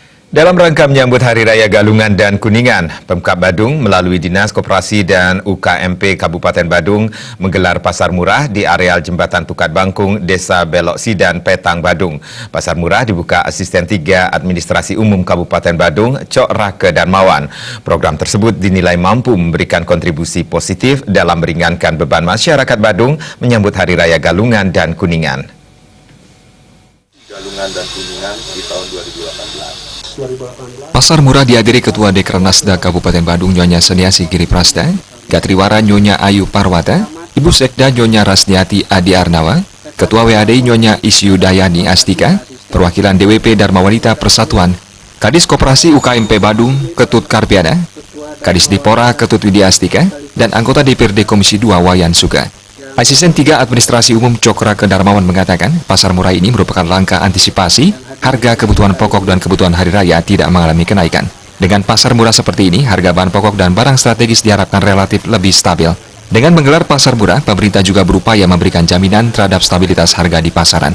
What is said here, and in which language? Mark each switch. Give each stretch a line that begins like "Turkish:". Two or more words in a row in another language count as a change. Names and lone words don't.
Indonesian: Dalam rangka menyambut Hari Raya Galungan dan Kuningan, Pemkab Badung melalui Dinas Koperasi dan UKMP Kabupaten Badung menggelar pasar murah di areal Jembatan Tukat Bangkung, Desa Belok Sidan, Petang, Badung. Pasar murah dibuka Asisten 3 Administrasi Umum Kabupaten Badung, Cok Rake Darmawan. Program tersebut dinilai mampu memberikan kontribusi positif dalam meringankan beban masyarakat Badung menyambut Hari Raya Galungan dan Kuningan. Galungan dan Kuningan di tahun 2018. Pasar murah dihadiri Ketua Dekranasda Kabupaten Badung Nyonya Seniasi Giri Prasda, Gatriwara Nyonya Ayu Parwata, Ibu Sekda Nyonya Rasdiati Adi Arnawa, Ketua WAD Nyonya Isyu Dayani Astika, perwakilan DWP Dharma Wanita Persatuan, Kadis Koperasi UKMP Badung Ketut Karpiana, Kadis Dipora Ketut Widya Astika, dan anggota DPRD Komisi 2 Wayan Suga. Asisten 3 Administrasi Umum Cok Rake Darmawan mengatakan pasar murah ini merupakan langkah antisipasi harga kebutuhan pokok dan kebutuhan hari raya tidak mengalami kenaikan. Dengan pasar murah seperti ini, harga bahan pokok dan barang strategis diharapkan relatif lebih stabil. Dengan menggelar pasar murah, pemerintah juga berupaya memberikan jaminan terhadap stabilitas harga di pasaran.